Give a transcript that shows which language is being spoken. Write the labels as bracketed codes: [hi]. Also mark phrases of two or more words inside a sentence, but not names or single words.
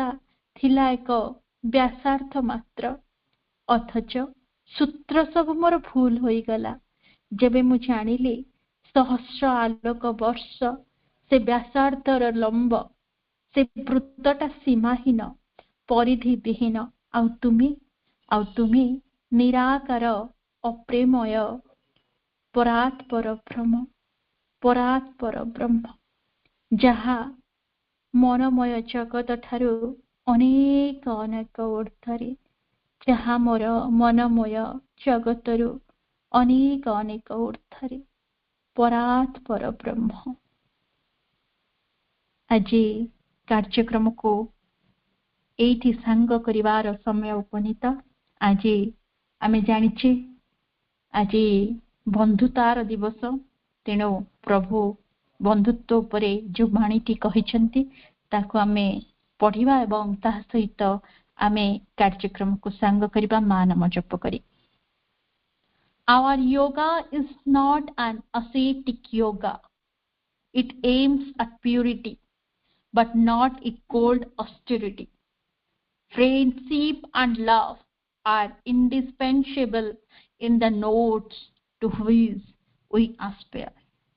[or] ଥିଲା ଏକ ବ୍ୟାସାର୍ଦ୍ଧ ମାତ୍ର ଅଥଚ ସୂତ୍ର ସବୁ ମୋର ଭୁଲ ହୋଇ ଗଲା ଯେବେ ମୁଁ ଜାଣିଲି ସହସ୍ର ଆଲୋକ ବର୍ଷ ସେ ବ୍ୟାସାର୍ଦ୍ଧର ଲମ୍ବ ସେ ବୃତ୍ତଟା ସୀମାହୀନ ପରିଧି ବିହୀନ ଆଉ ତୁମେ ନିରାକାର ଅପ୍ରମେୟ ପରାତ୍ପର ବ୍ରହ୍ମ ଯାହା ମନୋମୟ ଜଗତ ଠାରୁ ଅନେକ ଊର୍ଦ୍ଧ୍ୱରେ ଯାହା ମୋର ମନୋମୟ ଜଗତରୁ ଅନେକ ଊର୍ଦ୍ଧ୍ୱରେ ପରାତ୍ପର ବ୍ରହ୍ମ। ଆଜି କାର୍ଯ୍ୟକ୍ରମ କୁ ଏଠି ସାଙ୍ଗ କରିବାର ସମୟ ଉପନୀତ। ଆଜି ଆମେ ଜାଣିଛେ ଆଜି ବନ୍ଧୁତାର ଦିବସ ତେଣୁ ପ୍ରଭୁ ବନ୍ଧୁତ୍ୱ ଉପରେ ଯେଉଁ ବାଣୀଟି କହିଛନ୍ତି ତାକୁ ଆମେ ପଢ଼ିବା ଏବଂ ତାହା ସହିତ ଆମେ କାର୍ଯ୍ୟକ୍ରମ କୁ ସାଙ୍ଗ କରିବା ମା ନାମ ଜପ କରି। [en] Our yoga is not an ascetic yoga. It aims at purity, but not at cold austerity. Friendship and love are indispensable in the notes to which we aspire.